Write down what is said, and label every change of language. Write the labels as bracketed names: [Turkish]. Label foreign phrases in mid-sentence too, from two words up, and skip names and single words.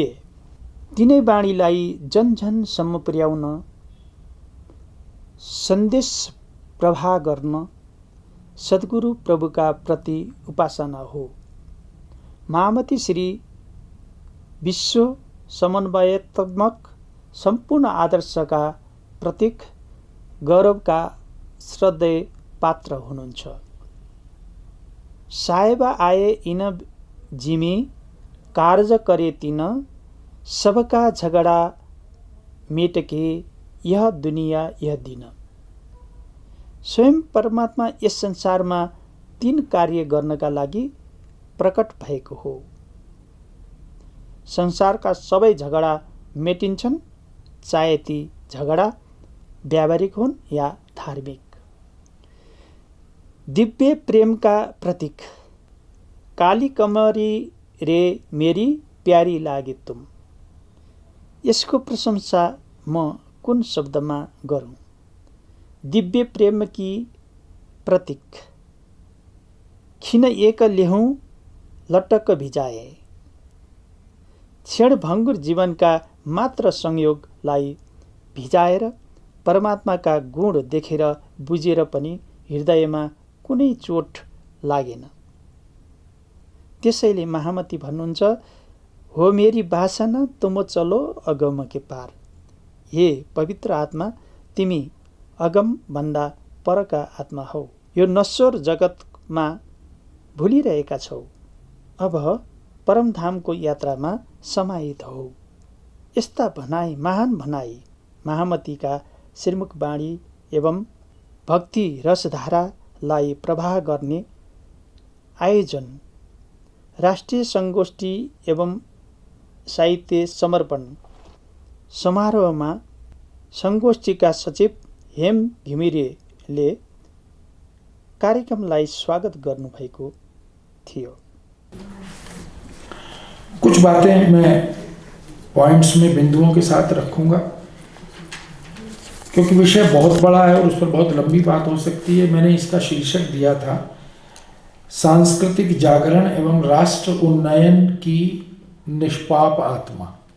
[Nepali] तिनै वाणीलाई जनजनसम्म पुर्याउन सन्देश प्रवाह गर्न सद्गुरु प्रभुका प्रति उपासना हो। महामती श्री विश्व समन्वयात्मक सम्पूर्ण आदर्शका प्रतीक गौरवका श्रद्धेय पात्र हुनुहुन्छ। [Hindi] साहेब आए इन जिमी कार्य करे तिन सबका झगडा मेटके यह दुनिया यह दिन। [Nepali] स्वयं परमात्मा यस संसारमा 3 कार्य गर्नका लागि प्रकट भएको हो। संसारका सबै झगडा मेटिन्छन्, चाहे ती झगडा व्यावहारिक हुन् या धार्मिक। [Hindi] दिव्य प्रेमका प्रतीक काली कमरी रे मेरी प्यारी लागे तुम। [Nepali] यसको प्रशंसा म कुन शब्दमा गरौँ। [Hindi] दिव्य प्रेम की प्रतीक खिन एक लेहौँ लटक्क भिजाए। [Nepali] क्षणभङ्गुर जीवनका मात्र संयोगलाई भिजाएर परमात्माका गुण देखेर बुझेर पनि हृदयमा कुनै चोट लागेन। त्यसैले महामती भन्नुहुन्छ, [Hindi] हो मेरी बासना तुम चलो अगम के पार। [Nepali] हे पवित्र आत्मा, तिमी अगम भन्दा परका आत्मा हौ। यो नश्वर जगतमा भुलिरहेका छौ। अब परमधामको यात्रामा समाहित हौ। यस्ता भनाई, महान भनाई महामतीका श्रीमुख वाणी एवं भक्ति रसधारालाई प्रवाह गर्ने आयोजन राष्ट्रिय संगोष्ठी एवं साहित्य समर्पण समारोहमा संगोष्ठीका सचिव हेम घिमिरेले कार्यक्रमलाई स्वागत गर्नुभएको थियो। [Hindi] कुछ बातें मैं पॉइंट्स में बिंदुओं के साथ रखूंगा क्योंकि विषय बहुत बड़ा है और उस पर बहुत लंबी बात हो सकती है। मैंने इसका शीर्षक दिया था सांस्कृतिक जागरण एवं राष्ट्र उन्नयन की निष्पाप आत्मा।